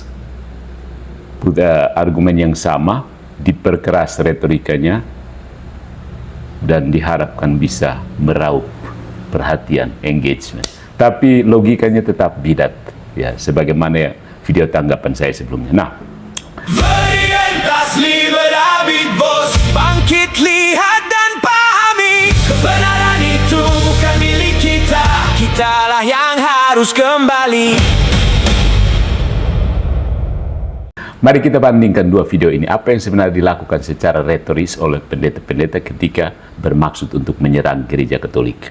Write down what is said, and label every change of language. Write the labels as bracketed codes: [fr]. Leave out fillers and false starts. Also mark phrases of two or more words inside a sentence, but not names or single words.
[id] Argumen yang sama, diperkeras retorikanya, dan diharapkan bisa meraup perhatian, engagement. Tapi logikanya tetap bidat, ya, sebagaimana video tanggapan saya sebelumnya. Nah, [la] Veritas liberabit vos, [id] bangkit, lihat dan pahami, kebenaran itu bukan milik kita, kitalah yang harus kembali. mari kita bandingkan dua video ini. Apa yang sebenarnya dilakukan secara retoris oleh pendeta-pendeta ketika bermaksud untuk menyerang gereja Katolik.